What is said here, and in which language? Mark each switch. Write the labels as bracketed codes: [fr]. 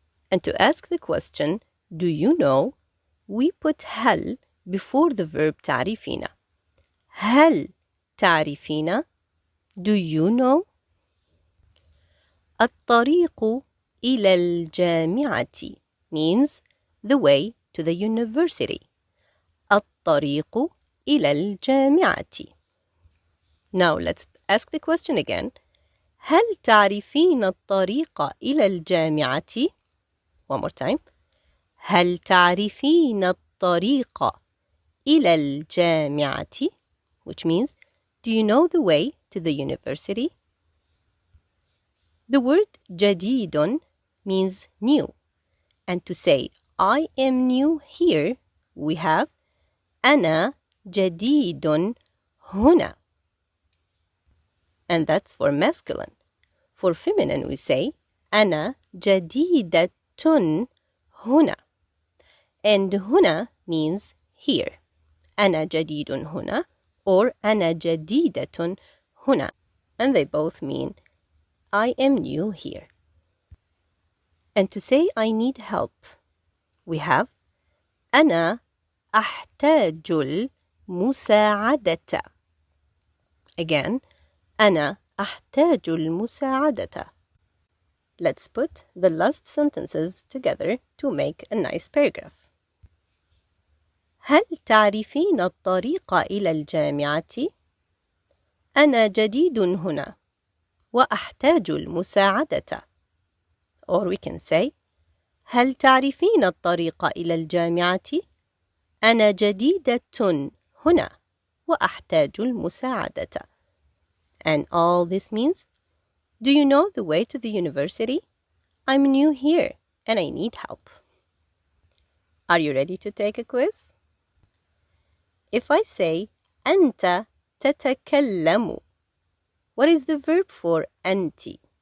[en] And to ask the question, do you know? We put هل before the verb تعرفين. [ar] هل تعرفين? [en] Do you know? [ar] الطريق إلى الجامعة [en] means the way to the university. [ar] الطريق إلى الجامعة. [en] Now let's ask the question again. [ar] هل تعرفين الطريق إلى الجامعة؟ [en] One more time. [ar] هل تعرفين الطريق إلى الجامعة? [en] Which means, do you know the way to the university? The word جديد means new. And to say, I am new here, we have [ar] أنا جديد هنا. [en] And that's for masculine. For feminine, we say [ar] أنا جديدة هنا. [en] And هنا means here. [ar] أنا جديد هنا or أنا جديدة هنا. [en] And they both mean I am new here. And to say I need help, we have [ar] أنا أحتاج المساعدة. Again, أنا أحتاج المساعدة. [en] Let's put the last sentences together to make a nice paragraph. [ar] هل تعرفين الطريق إلى الجامعة؟ أنا جديد هنا وأحتاج المساعدة. [en] Or we can say [ar] هل تعرفين الطريق إلى الجامعة؟ أنا جديدة هنا وأحتاج المساعدة. [en] And all this means, do you know the way to the university? I'm new here and I need help. Are you ready to take a quiz? If I say [ar] أنت تتكلم, [en] what is the verb for أنت?